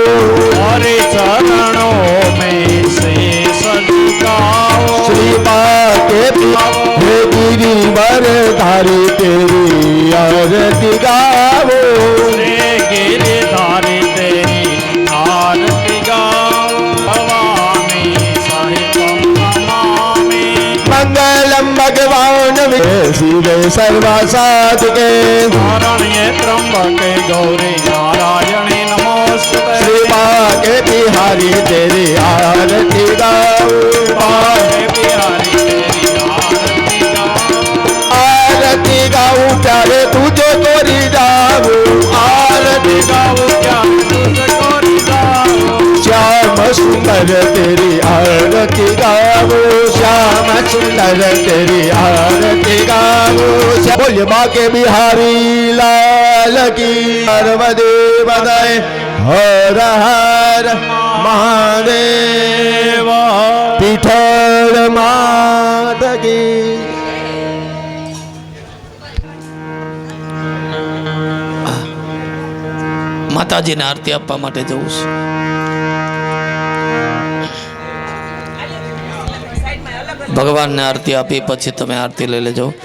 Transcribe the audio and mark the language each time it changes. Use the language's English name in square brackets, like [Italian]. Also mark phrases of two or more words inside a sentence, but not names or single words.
[Hindi] हरे चरणों में शीश झुकाओ श्री के हे गिरिवर धारी तेरी आरती गाओ रे गिरधारी तेरी आरती गाओ [Sanskrit] भवानी साहिबं नमामि मंगलम भगवान शिव सर्वा साधके नारायणे त्र्यंबके गौरी नारायणी नमोस्तुते [Hindi] श्री के बिहारी तेरी आरती गाओ हे बिहारी तेरी आरती गाओ आरती गाऊं प्यारे तुझे तोरी जाऊं आरती गाओ क्या तुझ कोरी गाओ श्याम सुंदर तेरी आरती गाओ श्याम सुंदर तेरी आरती गाओ बोलिए बाके बिहारी लाल की पार्वती बधाई हर हर महादेव पीठल मात की [Gujarati] માતાજીને આરતી આપવા માટે જવું છે. ભગવાનને આરતી આપી પછી તમે આરતી લઈ લેજો.